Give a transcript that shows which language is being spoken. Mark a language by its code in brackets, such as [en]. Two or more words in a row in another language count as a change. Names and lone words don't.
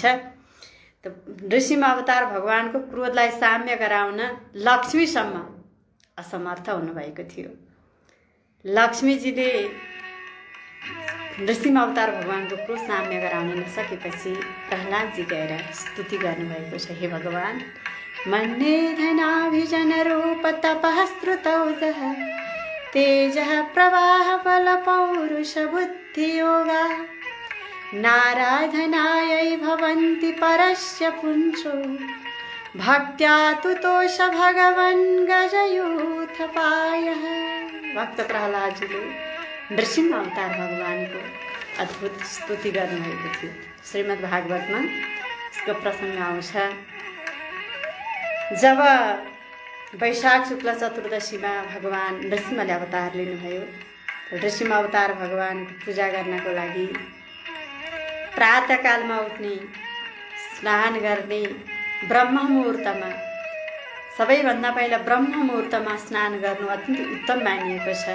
[ne] त नृसिंह अवतार भगवानको क्रोधलाई साम्य गराउन लक्ष्मीसम्म असमर्थ हुनुभएको थियो। लक्ष्मीजीले नृसिंह अवतार भगवानको क्रोध साम्य गराउन नसकेपछि प्रहलादजी गएर स्तुति गर्नुभएको छ। [sa] हे भगवान, मन्ये धनाभिजन रूप तपः श्रुतौजः तेजः प्रवाह बल पौरुष बुद्धि योगा नाराधनायै भवन्ति परस्य पुंसो भक्त्या तुतोष भगवन् गजयूथपायः। [ne] भक्त प्रहलादजीले नृसिंह अवतार भगवानको अद्भुत स्तुति गर्नुभएको थियो। श्रीमद् भागवतमा यसको प्रसङ्ग आउँछ। जब वैशाख शुक्ल चतुर्दशीमा भगवान नृसिंहले अवतार लिनुभयो, नृसिंह अवतार भगवानको पूजा गर्नको लागि प्रातःकालमा उठ्ने, स्नान गर्ने, ब्रह्म मुहुर्तमा, सबैभन्दा पहिला ब्रह्म मुहुर्तमा स्नान गर्नु अत्यन्त उत्तम मानिएको छ।